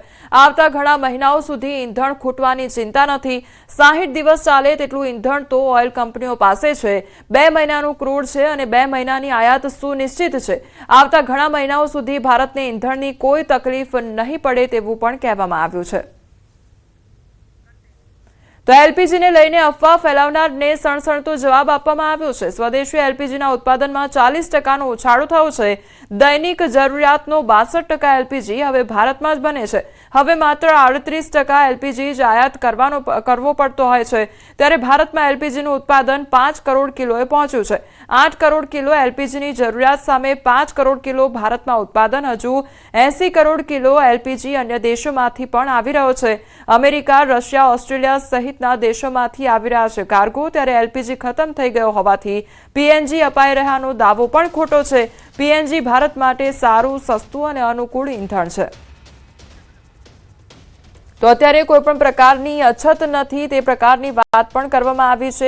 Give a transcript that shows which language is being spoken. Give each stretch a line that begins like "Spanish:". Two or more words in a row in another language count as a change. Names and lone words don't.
Gujarati: આવતા ઘણા મહિનાઓ સુધી ઈંધણ ખૂટવાની ચિંતા નથી। 60 દિવસ ચાલે તેટલું ઈંધણ તો ઓઇલ કંપનીઓ પાસે છે। 2 મહિનાનું ક્રૂડ છે અને 2 મહિનાની આયાત સુનિશ્ચિત છે। આવતા ઘણા મહિનાઓ સુધી ભારતને ઈંધણની કોઈ તકલીફ નહીં પડે તેવું પણ કહેવામાં આવ્યું છે। તો એલપીજી ને લઈને અફવા ફેલાવનારને સણસણતો જવાબ આપવામાં આવ્યો છે। સ્વદેશી એલપીજીના ઉત્પાદનમાં 40% ઉછાળો થયો છે। દૈનિક જરૂરિયાતનો 62% એલપીજી હવે ભારતમાં જ બને છે। હવે માત્ર 38% એલપીજી જ આયાત કરવો પડતો હોય છે। ત્યારે ભારતમાં એલપીજીનું ઉત્પાદન 5 કરોડ કિલોએ પહોંચ્યું છે। 8 કરોડ કિલો એલપીજીની જરૂરિયાત સામે 5 કરોડ કિલો ભારતમાં ઉત્પાદન હજુ 80 કરોડ કિલો એલપીજી અન્ય દેશોમાંથી પણ આવી રહ્યો છે। अमेरिका, રશિયા, ઑસ્ટ્રેલિયા સહિત દેશોમાંથી આવી રહ્યા છે કાર્ગો। ત્યારે એલપીજી ખત્મ થઈ ગયો હોવાથી પીએનજી અપાઈ રહ્યાનો દાવો પણ ખોટો છે। પીએનજી ભારત માટે સારું, સસ્તું અને અનુકૂળ ઈંધણ છે। તો અત્યારે કોઈપણ પ્રકારની અછત નથી તે પ્રકારની વાત પણ કરવામાં આવી છે।